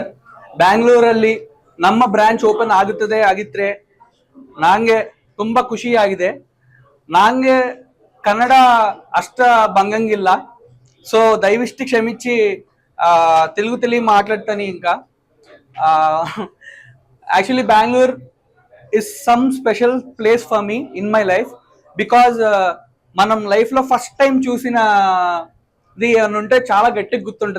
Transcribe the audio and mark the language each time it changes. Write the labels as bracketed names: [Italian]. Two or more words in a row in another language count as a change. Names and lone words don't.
[Kannada] ಬ್ಯಾಂಗ್ಳೂರಲ್ಲಿ ನಮ್ಮ ಬ್ರಾಂಚ್ ಓಪನ್ ಆಗಿದ್ರೆ ನಂಗೆ ತುಂಬಾ ಖುಷಿಯಾಗಿದೆ. ನಂಗೆ ಕನ್ನಡ ಅಷ್ಟ ಬಂಗಂಗಿಲ್ಲ, [Telugu] సో దయవిష్టి క్షమించి తెలుగు మాట్లాడతాను. ఇంకా [English] actually Bengaluru is some special place for me in my life, [Telugu] బికాజ్ మనం లైఫ్లో [English] first time [Telugu] చూసిన ఇది అని ఉంటే చాలా గట్టిగా గుర్తుంటుంది.